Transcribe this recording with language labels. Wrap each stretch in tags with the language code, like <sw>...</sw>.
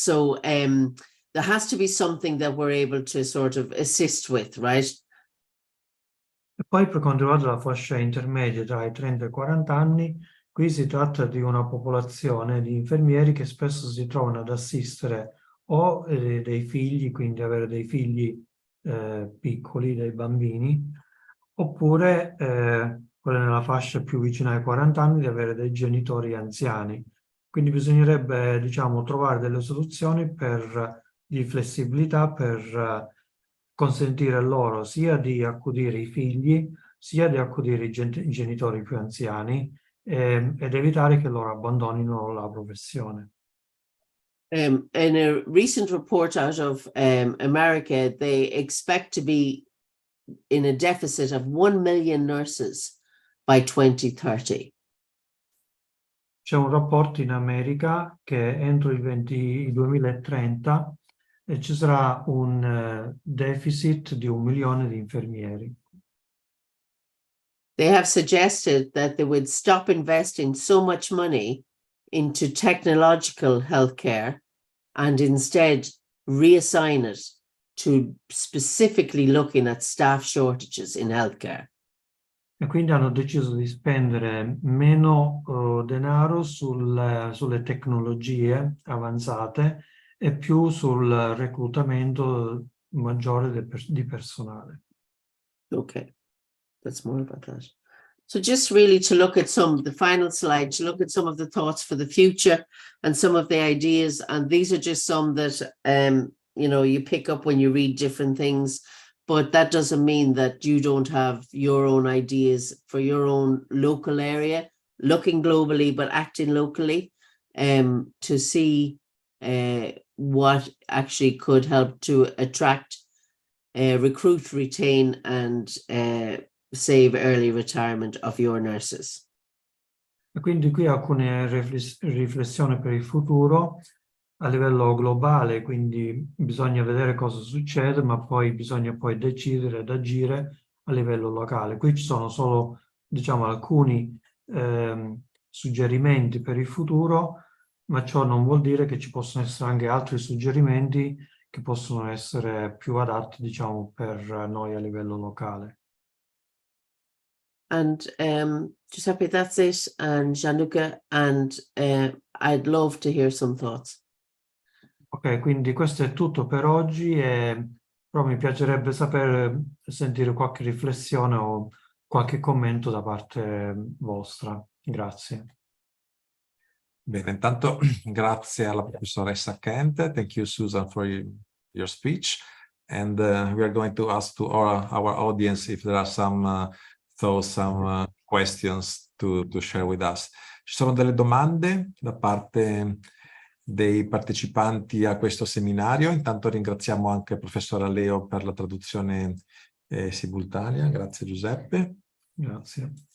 <en>So there has to be something that we're able to sort of assist with, right?</en> <it>E poi per quanto riguarda la fascia intermedia tra i 30 e i 40 anni, qui si tratta di una popolazione di infermieri che spesso si trovano ad assistere o dei figli, quindi avere dei figli piccoli, dei bambini, oppure quella nella fascia più vicina ai 40 anni di avere dei genitori anziani. Quindi bisognerebbe, diciamo, trovare delle soluzioni di flessibilità per consentire loro sia di accudire i figli, sia di accudire i genitori più anziani ed evitare che loro abbandonino la professione.</it> <en>In a recent report out of America, they expect to be in a deficit of 1 million nurses by 2030.</en> <it>C'è un rapporto in America che entro il 2030 ci sarà un deficit di 1 milione di infermieri.</it> <en>They have suggested that they would stop investing so much money into technological healthcare and instead reassign it to specifically looking at staff shortages in healthcare.</en> <it>E quindi hanno deciso di spendere meno denaro sulle tecnologie avanzate e più sul reclutamento maggiore di personale.</it> <en>Okay, that's more about that. So just really to look at the final slide, to look at some of the thoughts for the future and some of the ideas. And these are just some that, you pick up when you read different things, but that doesn't mean that you don't have your own ideas for your own local area, looking globally, but acting locally, to see what actually could help to attract, recruit, retain, and save early retirement of your nurses.</en> <it>E quindi qui alcune riflessioni per il futuro a livello globale, quindi bisogna vedere cosa succede, ma poi bisogna poi decidere ed agire a livello locale. Qui ci sono solo, diciamo, alcuni suggerimenti per il futuro, ma ciò non vuol dire che ci possono essere anche altri suggerimenti che possono essere più adatti, diciamo, per noi a livello locale.</it> <en>And Giuseppe, that's it, and Gianluca, and I'd love to hear some thoughts.</en> <it>Ok, quindi questo è tutto per oggi, però mi piacerebbe sentire qualche riflessione o qualche commento da parte vostra. Grazie. Bene, intanto grazie alla professoressa Kent.</it> <en>Thank you, Susan, for your speech. And we are going to ask to our audience if there are some thoughts, some questions to share with us.</en> <it>Ci sono delle domande da parte dei partecipanti a questo seminario. Intanto ringraziamo anche il professor Leo per la traduzione simultanea. Grazie Giuseppe. Grazie.</it>